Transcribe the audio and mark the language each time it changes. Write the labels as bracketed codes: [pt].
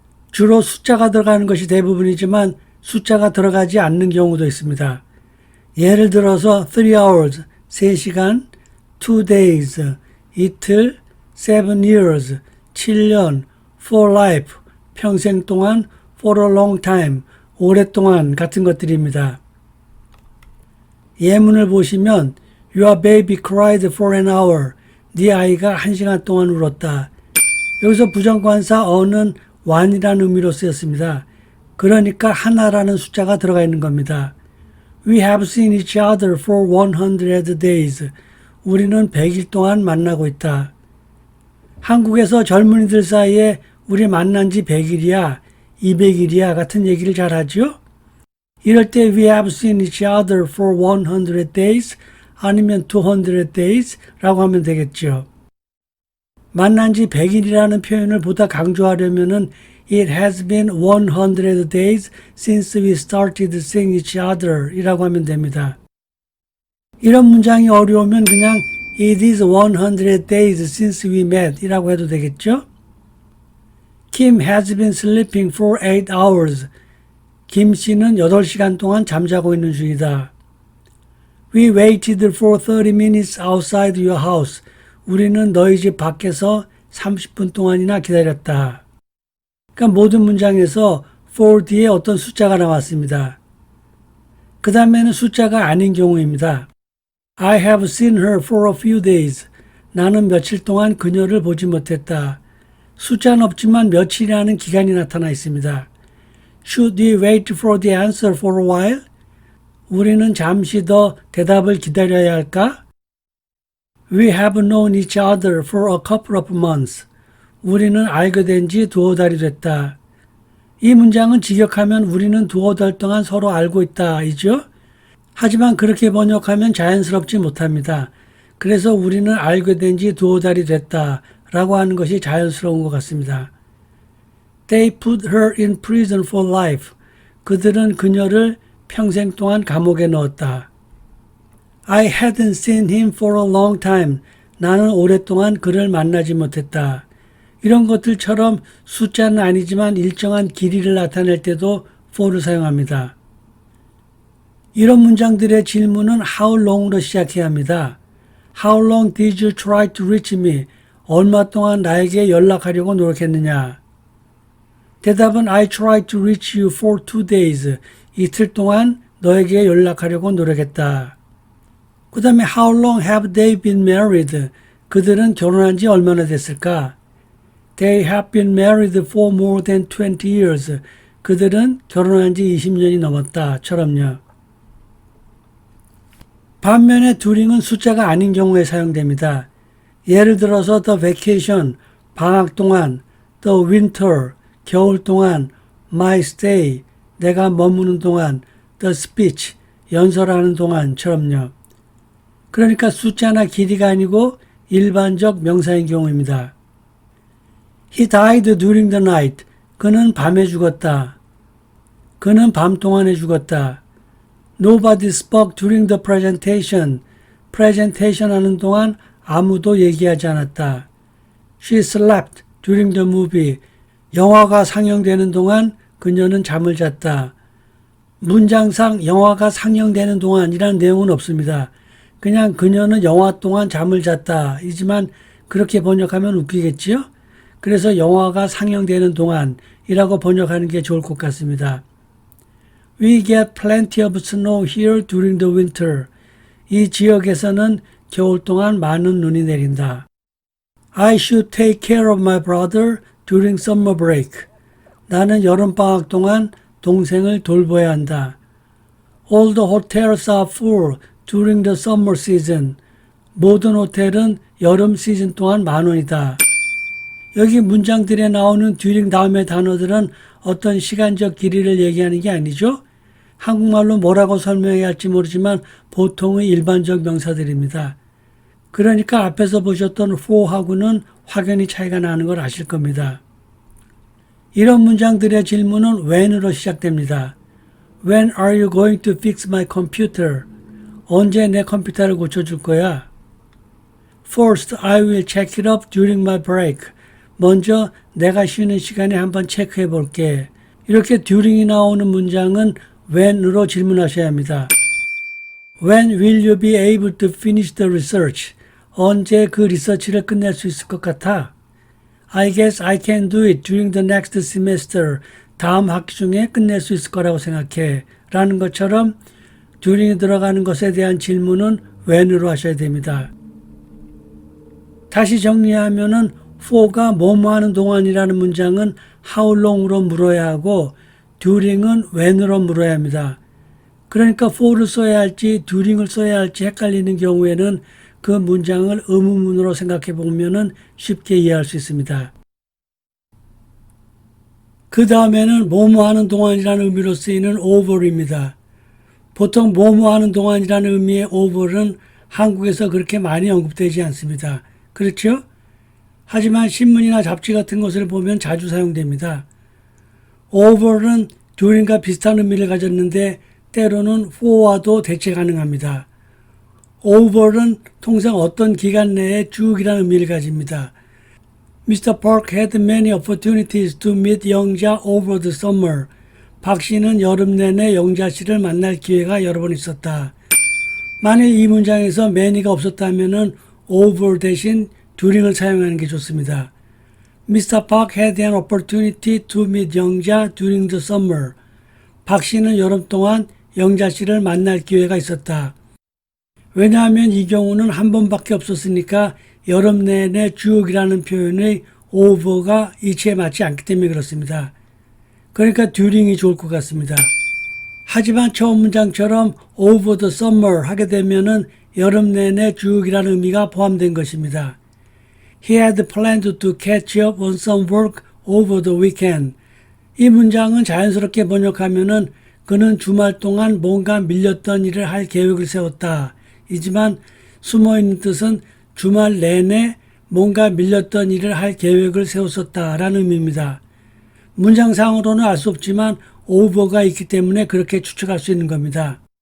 [ko] 주로 숫자가 들어가는 것이 대부분이지만 숫자가 들어가지 않는 경우도 있습니다. 예를 들어서 3 hours, 3시간, 2 days, 이틀, 7 years, 7년, for life, 평생 동안, [en] for a long time, [ko] 오랫동안 같은 것들입니다. 예문을 보시면 [en] Your baby cried for an hour. [ko] 네 아이가 1시간 동안 울었다. 여기서 부정관사 어는 one이라는 의미로 쓰였습니다. 그러니까 하나라는 숫자가 들어가 있는 겁니다. [en] We have seen each other for 100 days. [ko] 우리는 100일 동안 만나고 있다. 한국에서 젊은이들 사이에 우리 만난 지 100일이야, 200일이야 같은 얘기를 잘 하죠? 이럴 때 [en] we have seen each other for 100 days [ko] 아니면 200 days 라고 하면 되겠죠. 만난 지 100일이라는 표현을 보다 강조하려면은 [en] It has been 100 days since we started seeing each other 이라고 하면 됩니다. [ko] 이런 문장이 어려우면 그냥 [en] It is 100 days since we met [ko] 이라고 해도 되겠죠? [en] Kim has been sleeping for 8 hours. [ko] 김 씨는 8시간 동안 잠자고 있는 중이다. [en] We waited for 30 minutes outside your house. [ko] 우리는 너희 집 밖에서 30분 동안이나 기다렸다. 그러니까 모든 문장에서 for 뒤에 어떤 숫자가 나왔습니다. 그 다음에는 숫자가 아닌 경우입니다. [en] I have seen her for a few days. [ko] 나는 며칠 동안 그녀를 보지 못했다. 숫자는 없지만 며칠이라는 기간이 나타나 있습니다. [en] Should we wait for the answer for a while? [ko] 우리는 잠시 더 대답을 기다려야 할까? [en] We have known each other for a couple of months. [ko] 우리는 알게 된 지 두어 달이 됐다. 이 문장은 직역하면 우리는 두어 달 동안 서로 알고 있다 이죠? 하지만 그렇게 번역하면 자연스럽지 못합니다. 그래서 우리는 알게 된 지 두어 달이 됐다 라고 하는 것이 자연스러운 것 같습니다. [en] They put her in prison for life. [ko] 그들은 그녀를 평생 동안 감옥에 넣었다. [en] I hadn't seen him for a long time. [ko] 나는 오랫동안 그를 만나지 못했다. 이런 것들처럼 숫자는 아니지만 일정한 길이를 나타낼 때도 for를 사용합니다. 이런 문장들의 질문은 how long로 시작해야 합니다. [en] How long did you try to reach me? [ko] 얼마 동안 나에게 연락하려고 노력했느냐? 대답은 [en] I tried to reach you for 2 days. [ko] 이틀 동안 너에게 연락하려고 노력했다. 그 다음에 [en] How long have they been married? [ko] 그들은 결혼한 지 얼마나 됐을까? [en] They have been married for more than 20 years. [ko] 그들은 결혼한 지 20년이 넘었다.처럼요. 반면에 during은 숫자가 아닌 경우에 사용됩니다. 예를 들어서 the vacation, 방학 동안, the winter, 겨울 동안, my stay, 내가 머무는 동안, the speech, 연설하는 동안처럼요. 그러니까 숫자나 길이가 아니고 일반적 명사인 경우입니다. [en] He died during the night. [ko] 그는 밤에 죽었다. 그는 밤 동안에 죽었다. [en] Nobody spoke during the presentation. [ko] presentation 하는 동안 아무도 얘기하지 않았다. [en] She slept during the movie. [ko] 영화가 상영되는 동안 그녀는 잠을 잤다. 문장상 영화가 상영되는 동안이라는 내용은 없습니다. 그냥 그녀는 영화 동안 잠을 잤다. 이지만 그렇게 번역하면 웃기겠지요? 그래서 영화가 상영되는 동안이라고 번역하는 게 좋을 것 같습니다. [en] We get plenty of snow here during the winter. [ko] 이 지역에서는 겨울 동안 많은 눈이 내린다. [en] I should take care of my brother during summer break. [ko] 나는 여름방학 동안 동생을 돌봐야 한다. [en] All the hotels are full during the summer season. [ko] 모든 호텔은 여름 시즌 동안 만원이다. 여기 문장들에 나오는 during 다음의 단어들은 어떤 시간적 길이를 얘기하는 게 아니죠. 한국말로 뭐라고 설명해야 할지 모르지만 보통의 일반적 명사들입니다. 그러니까 앞에서 보셨던 for하고는 확연히 차이가 나는 걸 아실 겁니다. 이런 문장들의 질문은 when으로 시작됩니다. [en] When are you going to fix my computer? [ko] 언제 내 컴퓨터를 고쳐줄 거야? [en] First, I will check it up during my break. [ko] 먼저 내가 쉬는 시간에 한번 체크해 볼게. 이렇게 during이 나오는 문장은 when으로 질문하셔야 합니다. [en] When will you be able to finish the research? [ko] 언제 그 리서치를 끝낼 수 있을 것 같아? [en] I guess I can do it during the next semester. [ko] 다음 학기 중에 끝낼 수 있을 거라고 생각해. 라는 것처럼 during이 들어가는 것에 대한 질문은 when으로 하셔야 됩니다. 다시 정리하면은 for가 뭐뭐 하는 동안이라는 문장은 how long으로 물어야 하고 during은 when으로 물어야 합니다. 그러니까 for를 써야 할지 during을 써야 할지 헷갈리는 경우에는 그 문장을 의문문으로 생각해 보면은 쉽게 이해할 수 있습니다. 그 다음에는 뭐뭐 하는 동안이라는 의미로 쓰이는 over입니다. 보통 뭐뭐 하는 동안이라는 의미의 over은 한국에서 그렇게 많이 언급되지 않습니다. 그렇죠? 하지만 신문이나 잡지 같은 것을 보면 자주 사용됩니다. over는 during과 비슷한 의미를 가졌는데 때로는 for와도 대체 가능합니다. over는 통상 어떤 기간 내에 쭉이라는 의미를 가집니다. [en] Mr. Park had many opportunities to meet 영자 over the summer. [ko] 박 씨는 여름 내내 영자 씨를 만날 기회가 여러 번 있었다. 만일 이 문장에서 many가 없었다면 over 대신 during을 사용하는 게 좋습니다. [en] Mr. Park had an opportunity to meet 영자 during the summer. [ko] 박 씨는 여름 동안 영자 씨를 만날 기회가 있었다. 왜냐하면 이 경우는 한 번밖에 없었으니까 여름 내내 쭉이라는 표현의 over가 이치에 맞지 않기 때문에 그렇습니다. 그러니까 during이 좋을 것 같습니다. 하지만 처음 문장처럼 [en] over the summer [ko] 하게 되면은 여름 내내 쭉이라는 의미가 포함된 것입니다. [en] He had planned to catch up on some work over the weekend. [ko] 이 문장은 자연스럽게 번역하면은 그는 주말 동안 뭔가 밀렸던 일을 할 계획을 세웠다. 이지만 숨어있는 뜻은 주말 내내 뭔가 밀렸던 일을 할 계획을 세웠었다라는 의미입니다. 문장상으로는 알 수 없지만 over가 있기 때문에 그렇게 추측할 수 있는 겁니다.